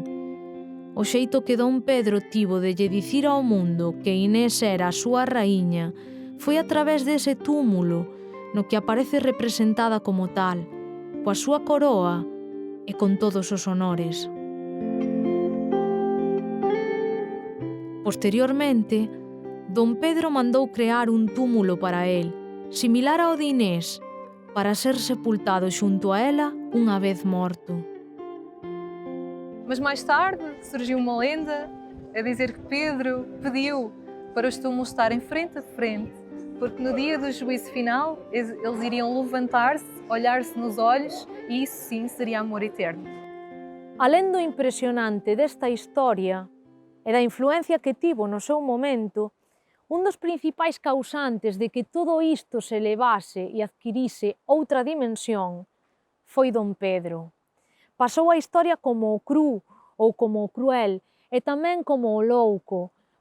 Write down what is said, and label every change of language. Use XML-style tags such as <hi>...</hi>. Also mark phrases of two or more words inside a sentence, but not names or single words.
<gl>O xeito que Dom Pedro tivo de lle dicir ao mundo que Inés era a súa raíña foi a través dese túmulo no que aparece representada como tal, coa súa coroa e con todos os honores. Posteriormente, Dom Pedro mandou crear un túmulo para el, similar ao de Inés, para ser sepultado xunto a ela unha vez morto.</gl> <pt>Mas mais tarde surgiu uma lenda a dizer que Pedro pediu para os túmulos estarem frente a frente, porque no dia do juízo final eles iriam levantar-se, olhar-se nos olhos e isso sim seria amor eterno.</pt> <gl>Alén do impresionante desta historia e da influencia que tivo no seu momento, un dos principais causantes de que todo isto se elevase e adquirise outra dimensión foi Dom Pedro. Pasou a historia como o cru ou como o cruel e tamén como o louco, pois</gl>